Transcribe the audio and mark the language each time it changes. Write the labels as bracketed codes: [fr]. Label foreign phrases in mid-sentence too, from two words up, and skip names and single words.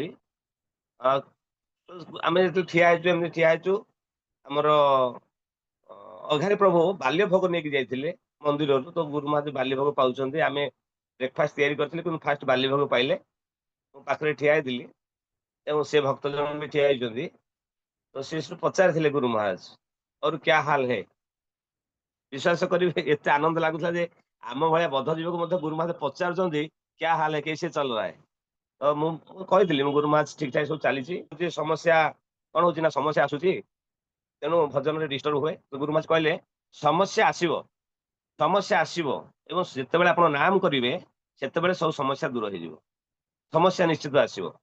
[or] ଆ, ଆମେ ଯେତେବେଳେ ଠିଆ ହେଇଛୁ, ଏମିତି ଠିଆ ହେଇଛୁ, ଆମର ଅଘାରୀ ପ୍ରଭୁ ବାଲ୍ୟ ଭୋଗ ନେଇକି ଯାଇଥିଲେ ମନ୍ଦିରରୁ। ତ ଗୁରୁ ମହାରାଜ ବାଲ୍ୟ ଭୋଗ ପାଉଛନ୍ତି, ଆମେ ବ୍ରେକଫାଷ୍ଟ ତିଆରି କରିଥିଲେ କିନ୍ତୁ ଫାଷ୍ଟ ବାଲ୍ୟ ଭୋଗ ପାଇଲେ। ମୁଁ ପାଖରେ ଠିଆ ହେଇଥିଲି ଏବଂ ସେ ଭକ୍ତ ଜଣ ବି ଠିଆ ହେଇଛନ୍ତି। ତ ସେ ସେଠୁ ପଚାରିଥିଲେ ଗୁରୁ ମହାରାଜ, [hi] और क्या हाल है। [or] ବିଶ୍ୱାସ କରିବେ ଏତେ ଆନନ୍ଦ ଲାଗୁଥିଲା ଯେ ଆମ ଭଳିଆ ବଦ୍ଧ ଜୀବକୁ ମଧ୍ୟ ଗୁରୁ ମହାରାଜ ପଚାରୁଛନ୍ତି [hi] क्या हाल है, कैसे चल रहा है। [or] ତ ମୁଁ କହିଥିଲି, ମୁଁ ଗୁରୁ ମହାରାଜ ଠିକ ଠାକ ସବୁ ଚାଲିଛି, ଯେ ସମସ୍ୟା କଣ ହଉଛି ନା ସମସ୍ୟା ଆସୁଛି, ତେଣୁ ଭଜନରେ ଡିଷ୍ଟର୍ବ ହୁଏ। ତ ଗୁରୁ ମହାରାଜ କହିଲେ ସମସ୍ୟା ଆସିବ, ସମସ୍ୟା ଆସିବ, ଏବଂ ଯେତେବେଳେ ଆପଣ ନାମ କରିବେ ସେତେବେଳେ ସବୁ ସମସ୍ୟା ଦୂର ହେଇଯିବ। ସମସ୍ୟା ନିଶ୍ଚିତ ଆସିବ।